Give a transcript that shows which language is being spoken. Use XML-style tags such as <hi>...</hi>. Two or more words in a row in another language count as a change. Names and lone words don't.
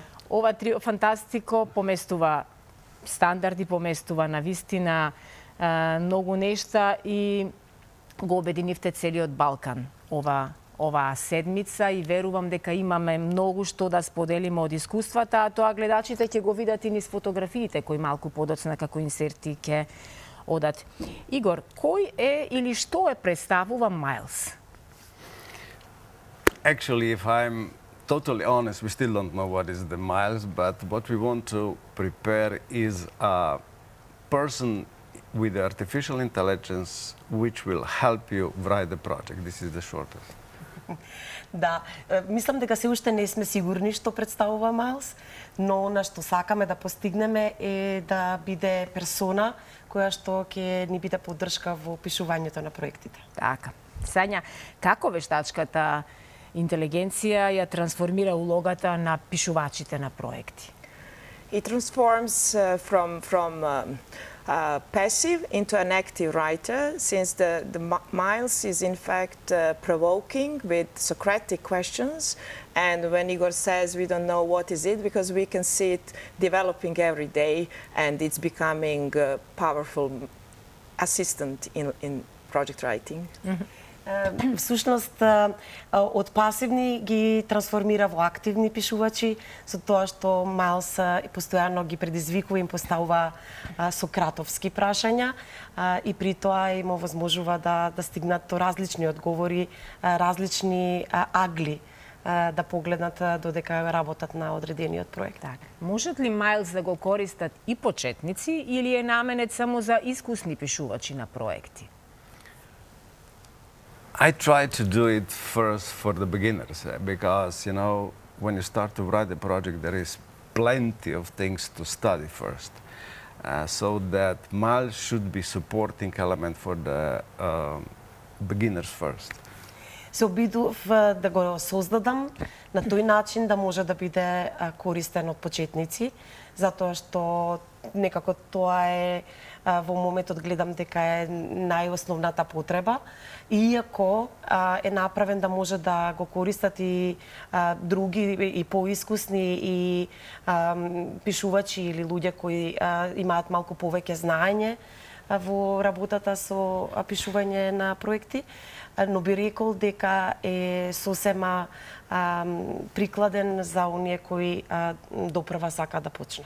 <mk>Ова</mk> <it>trio fantastico</it> <mk>поместува стандарди, поместува на вистина многу нешта и го обединивте целиот Балкан оваа седмица и верувам дека имаме многу што да споделиме од искуствата, а тоа гледачите ќе го видат и низ фотографиите кои малку подоцна како инсерти ќе одат. Игор, кој е или што е представува Miles?</mk> <en>Actually, if I'm totally honest, we still don't know what is the Miles, but what we want to prepare is a person with artificial intelligence which will help you write the project. This is the shortest.</en> <mk>Да, мислам дека се уште не сме сигурни што представува Miles, но на што сакаме да постигнеме е да биде персона која што ќе ни биде поддршка во пишувањето на проектите. Така. Сања, како вештачката интелигенција ја трансформира улогата на пишувачите на проекти?</mk> <en>It transforms from passive into an active writer, since the Miles is in fact provoking with Socratic questions. And when Igor says we don't know what is it, because we can see it developing every day and it's becoming a powerful assistant in project writing.</en> <mk>Всушност, од пасивни ги трансформира во активни пишувачи, со тоа што Miles постојано ги предизвикува и им поставува сократовски прашања и при тоа им овозможува да стигнат до различни одговори, различни агли да погледнат додека работат на одредениот проект. Так. Можат ли Miles да го користат и почетници или е наменет само за искусни пишувачи на проекти?</mk> <en>I try to do it first for the beginners because, you know, when you start to write a project, there is plenty of things to study first. So that Miles should be supporting element for the beginners first.</en> <mk>Се обидов да го создадам на тој начин да може да биде користен од почетници, затоа што некако тоа е во моментот гледам дека е најосновната потреба, иако е направен да може да го користат и други и поискусни и пишувачи или луѓе кои имаат малку повеќе знаење во работата со пишување на проекти, но би рекол дека е сосема прикладен за оние кои допрва сака да почнат.</mk>